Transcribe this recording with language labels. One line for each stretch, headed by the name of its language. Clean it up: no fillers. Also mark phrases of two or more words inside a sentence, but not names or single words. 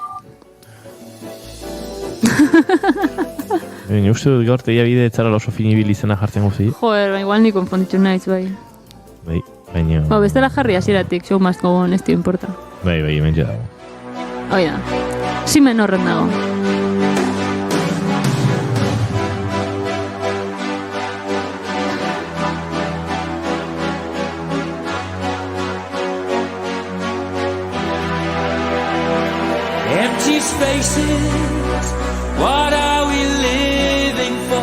Basque: Uste dut gaur teia bide etzara oso finibil izena jartzen guzi. Joder, igual ni konfonditu naiz, bai. Bai, baina... Bestela jarri hasieratik, Show Must Go On, ez dio importa. Bai, hemen ja dago. Hoi da, si menorren dago.
English: Empty spaces, what are we living for?